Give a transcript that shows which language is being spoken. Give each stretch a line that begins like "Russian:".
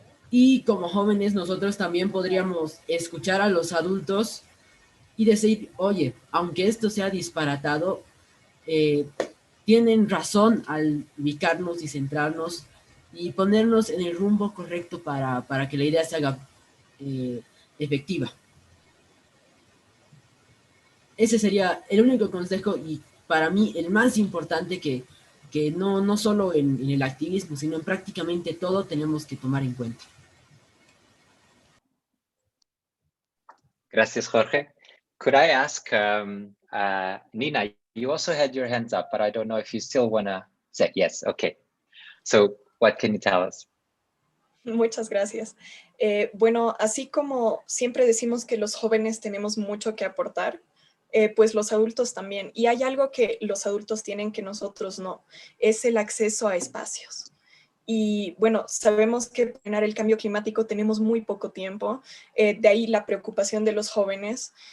Spanish: Y como jóvenes, nosotros también podríamos escuchar a los adultos y decir, oye, aunque esto sea disparatado, tienen razón al ubicarnos y centrarnos y ponernos en el rumbo correcto para que la idea se haga efectiva. Ese sería el único consejo y para mí el más importante que no solo en el activismo, sino en prácticamente todo tenemos que tomar en cuenta. Gracias, Jorge.
English: Could I ask Nina, you also had your hands up, but I don't know if you still want to say yes. Okay. So what can you tell us?
Spanish: Muchas gracias. Bueno, así como siempre decimos que los jóvenes tenemos mucho que aportar, pues los adultos también. Y hay algo que los adultos tienen que nosotros no, es el acceso a espacios. Y bueno, sabemos que para frenar el cambio climático tenemos muy poco tiempo, de ahí la preocupación de los jóvenes.